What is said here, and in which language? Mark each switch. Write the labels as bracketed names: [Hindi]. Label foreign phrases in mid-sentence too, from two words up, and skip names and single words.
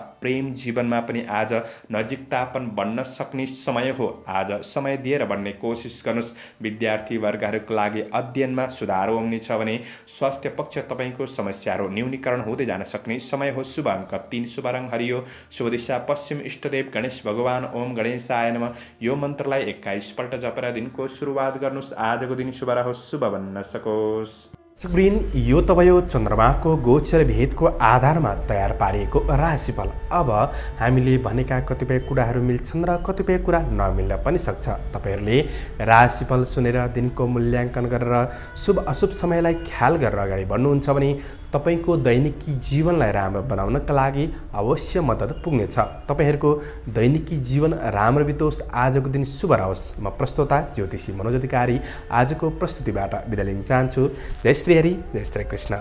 [Nepali] प्रेम जीवनमा पनि आज नजिकतापन बढ्न सक्ने समय हो। आज समय दिएर बढ्ने कोसिस गर्नुहोस्। विद्यार्थी वर्गहरूको लागि अध्ययनमा सुधार आउनेछ भने स्वास्थ्य पक्ष तपाईँको समस्याहरू न्यूनीकरण हुँदै जान सक्ने समय हो। शुभ अङ्क 3, शुभ रङ हरियो, शुभ दिशा पश्चिम, इष्टदेव गणेश भगवान [Sanskrit] ओम गणेशाय नमः। [Nepali] यो मन्त्रलाई 21 पल्ट जपेर दिनको सुरुवात गर्नुहोस्। आजको दिन शुभ रहोस्, शुभ बन्न सकोस्। स्क्रिन यो त भयो चन्द्रमाको गोचर भेदको आधारमा तयार पारिएको राशिफल। अब हामीले भनेका कतिपय कुराहरू मिल्छन् र कतिपय कुरा नमिल्न पनि सक्छ। तपाईँहरूले राशिफल सुनेर दिनको मूल्याङ्कन गरेर शुभ अशुभ समयलाई ख्याल गरेर अगाडि बढ्नुहुन्छ भने तपाईँको दैनिकी जीवनलाई राम्रो बनाउनका लागि अवश्य मद्दत पुग्नेछ। तपाईँहरूको दैनिकी जीवन राम्रो बितोस्, आजको दिन शुभ रहोस्। म प्रस्तोता ज्योतिषी मनोज अधिकारी आजको प्रस्तुतिबाट बिदा लिन चाहन्छु। जय श्री हरि, जय श्री कृष्ण।